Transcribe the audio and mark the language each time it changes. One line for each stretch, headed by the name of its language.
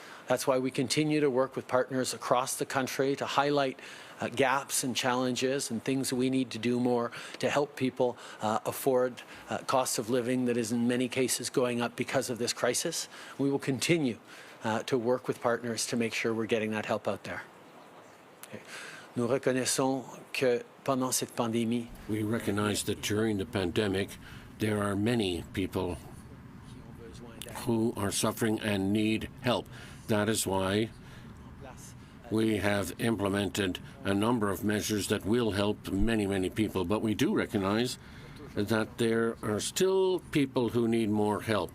English: That's why we continue to work with partners across the country to highlight gaps and challenges and things we need to do more to help people afford cost of living that is in many cases going up because of this crisis. We will continue to work with partners to make sure we're getting that help out there.
French: Nous reconnaissons que pendant cette pandémie,
English: we recognize that during the pandemic, there are many people who are suffering and need help. That is why we have implemented a number of measures that will help many, many people. But we do recognize that there are still people who need more help.